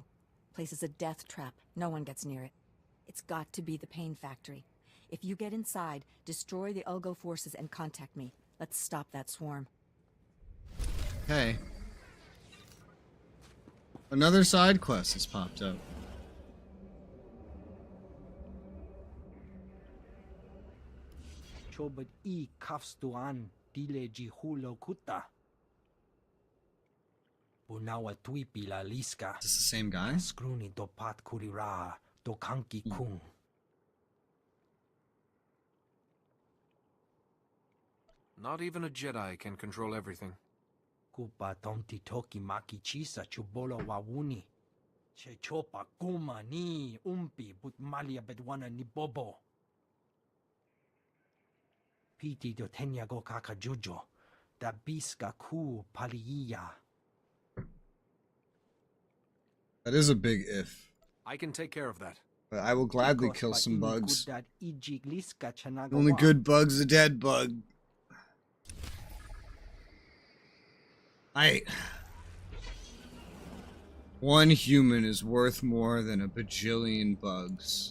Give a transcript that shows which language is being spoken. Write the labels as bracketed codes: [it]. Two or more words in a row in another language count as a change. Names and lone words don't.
[en] Place is a death trap. No one gets near it. It's got to be the pain factory. If you get inside, destroy the Ulgo forces and contact me. Let's stop that swarm. Okay. Another side quest has popped up. Chobad I kafstuan dile jihulo kuta. Bunawa tuipi la liska. Is this the same guy? Skruni do pat kurira do kanki kung. Not even a Jedi can control everything. Kupa tonti toki maki chisa chubolo wawuni. Che chopa kuma ni umpi but malia bedwana ni bobo. Piti do tenya go kakajujo. Da biska ku paliya. That is a big if. I can take care of that. But I will gladly kill some bugs. The only good bug's a dead bug. One human is worth more than a bajillion bugs.